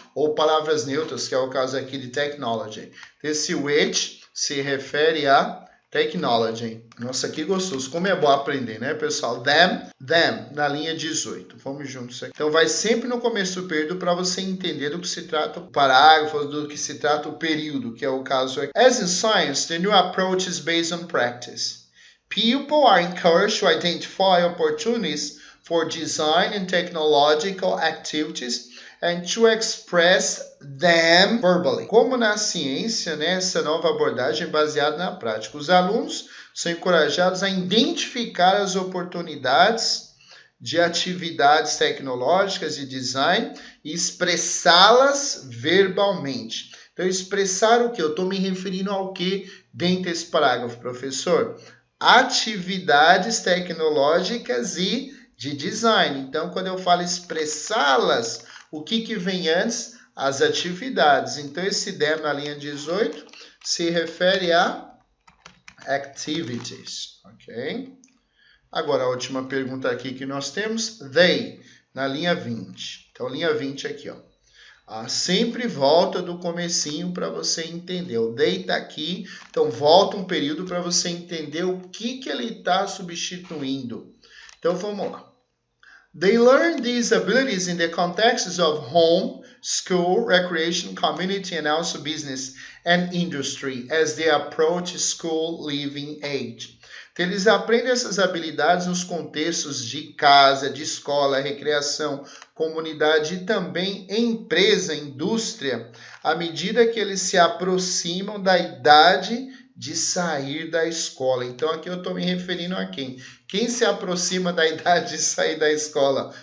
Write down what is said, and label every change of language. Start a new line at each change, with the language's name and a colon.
Portuguese: Ou palavras neutras, que é o caso aqui de technology. Esse which se refere a technology. Nossa, que gostoso. Como é bom aprender, né, pessoal? Them, na linha 18. Vamos juntos aqui. Então, vai sempre no começo do período para você entender do que se trata o parágrafo, do que se trata o período, que é o caso aqui.
English: As in science, the new approach is based on practice. People are encouraged to identify opportunities for design and technological activities and to express them verbally.
Portuguese: Como na ciência, né, essa nova abordagem é baseada na prática. Os alunos são encorajados a identificar as oportunidades de atividades tecnológicas de design e expressá-las verbalmente. Então, expressar o que? Eu estou me referindo ao que dentro desse parágrafo, professor? Atividades tecnológicas e de design. Então, quando eu falo expressá-las, o que vem antes? As atividades. Então, esse them na linha 18 se refere a activities, ok? Agora, a última pergunta aqui que nós temos, they, na linha 20. Então, linha 20 aqui, ó. Sempre volta do comecinho para você entender. O they está aqui, então volta um período para você entender o que ele está substituindo. Então, vamos lá.
English: They learn these abilities in the contexts of home, school, recreation, community, and also business and industry as they approach school leaving age.
Portuguese: Então, eles aprendem essas habilidades nos contextos de casa, de escola, recreação, comunidade e também empresa, indústria, à medida que eles se aproximam da idade de sair da escola. Então, aqui eu estou me referindo a quem? Quem se aproxima da idade de sair da escola?